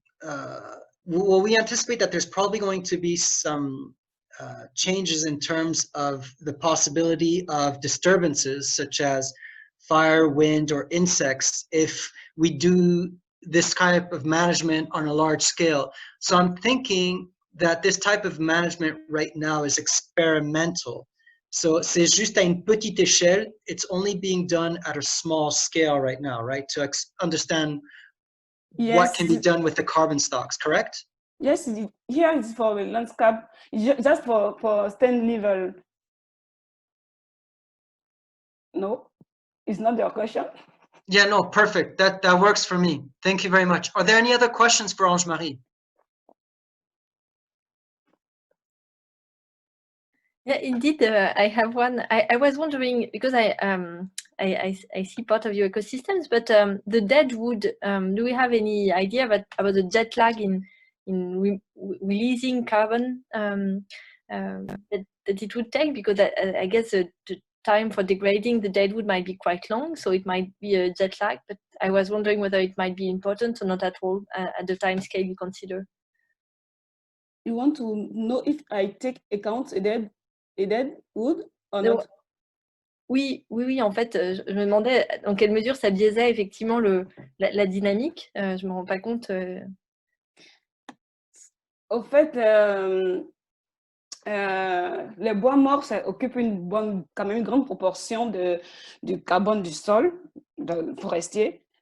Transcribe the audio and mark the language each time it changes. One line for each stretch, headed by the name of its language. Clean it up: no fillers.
English: Well, we anticipate that there's probably going to be some changes in terms of the possibility of disturbances such as fire, wind, or insects if we do this kind of management on a large scale. So I'm thinking that this type of management right now is experimental.
French: So c'est juste à une petite échelle.
English: It's only being done at a small scale right now, right? To understand what can be done with the carbon stocks, correct? Yes, here is for the landscape, just for stand level. No, it's not your question. Yeah, no, perfect. That works for me. Thank you very much. Are there any other questions for Ange Marie? Yeah, indeed, I have one. I was wondering, because I see part of your ecosystems, but the dead wood, do we have any idea about the jet lag in releasing carbon that it would take? Because I guess the time for degrading the dead wood might be quite long, so it might be a jet lag, but I was wondering whether it might be important or not at all at the time scale you consider. You want to know if I take account a dead wood or No. not?
French: Oui, en fait, je me demandais dans quelle mesure ça biaisait effectivement la dynamique. Je ne me rends pas compte. Au fait, les bois morts, ça occupe quand même une grande proportion du carbone du sol forestier.